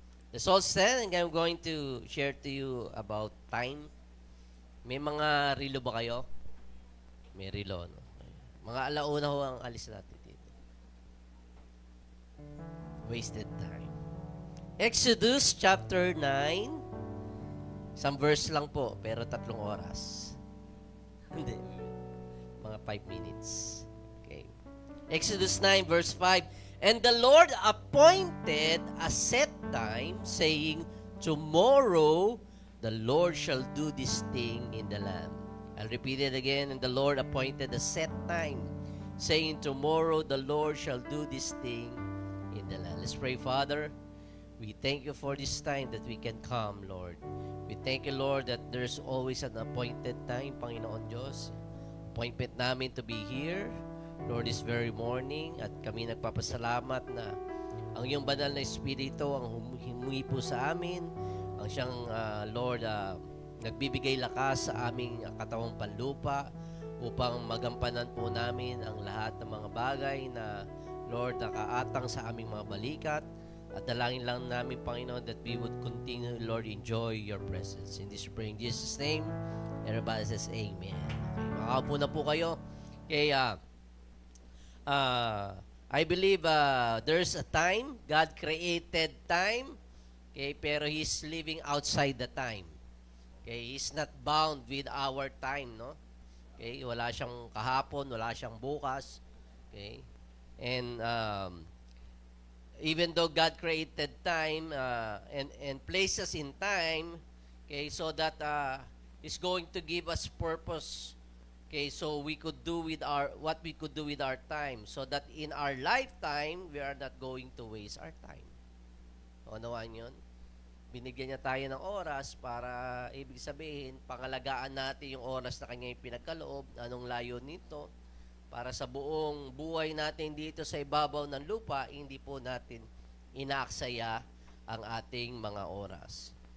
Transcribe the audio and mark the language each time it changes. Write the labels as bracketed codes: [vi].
[en] Let's all stand and I'm going to share to you about time. [tl] May mga relo ba kayo? May relo, no? Mga alauna ho ang alis natin. [en] Wasted time. Exodus chapter 9. [tl] Isang verse lang po, pero 3 oras. Hindi. [en] Mga 5 minutes. Okay. Exodus 9 verse 5. And the Lord appointed a set time, saying, tomorrow the Lord shall do this thing in the land. I'll repeat it again. And the Lord appointed a set time, saying, tomorrow the Lord shall do this thing in the land. Let's pray. Father, we thank you for this time that we can come, Lord. We thank you, Lord, that there's always an appointed time, [tl] Panginoon Diyos. [en] Appointment namin to be here, Lord, this very morning. [tl] At kami nagpapasalamat na ang iyong banal na Espiritu ang humuhi po sa amin. Ang siyang, Lord, nagbibigay lakas sa aming katawang panlupa upang magampanan po namin ang lahat ng mga bagay na Lord, nakaatang sa aming mga balikat at dalangin lang namin, Panginoon, [en] that we would continue, Lord, enjoy your presence. In this praying Jesus' name, everybody says amen. Okay, [tl] makaupo na po kayo. [en] Okay, I believe there's a time, God created time, okay, pero He's living outside the time. Okay, He's not bound with our time, no? [tl] Okay, wala siyang kahapon, wala siyang bukas. [en] Okay. And even though God created time and placed us in time, okay, so that is going to give us purpose. Okay, so we could do with what we could do with our time, so that in our lifetime we are not going to waste our time. [tl] O, nawaan yun? Binigyan niya tayo ng oras para, ibig sabihin, pangalagaan natin yung oras na kanya yung pinagkaloob, anong layo nito, para sa buong buhay natin dito sa ibabaw ng lupa, hindi po natin inaaksaya ang ating mga oras.